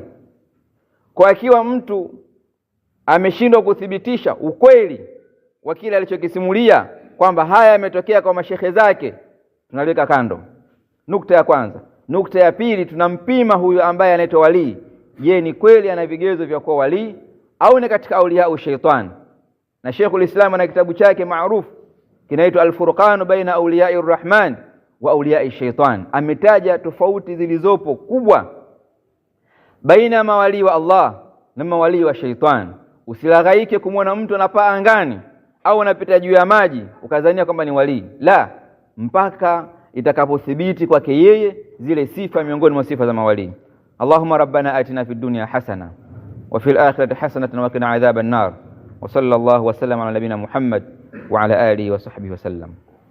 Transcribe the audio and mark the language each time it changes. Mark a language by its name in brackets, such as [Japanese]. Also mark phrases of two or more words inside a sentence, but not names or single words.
[Swahili] Kwa akiwa mtu ameshindwa kuthibitisha ukweli wa kile alichokisimulia kwamba haya yametokea kwa mashehe zake, tunaliweka kando. Nukta ya kwanza. Nukta ya pili, tunampima huyu ambaye anaitwa wali, je, ni kweli ana vigezo vya kuwa wali au ni katika [Arabic] أولياء شيطان? [Swahili] Na Sheikhul Islam ana kitabu chake maarufu kinaitwa Al-Furqan baina awliya'i Rahman wa awliya'i shaitan, ametaja tofauti zilizopo kubwa baina ya mawali wa Allah na mawali wa shaitan. Usilaghaike kumwona mtu anapaa angani au anapita juu ya maji ukazania kwamba ni wali, la, mpaka itakapothibiti kwake yeye zile sifa miongoni mwa sifa za mawali. [Arabic] اللهم ربنا آتنا في الدنيا حسنة وفي الآخرة حسنة وقنا عذاب النار وصلى الله وسلم على نبينا محمد وعلى آله وصحبه وسلم.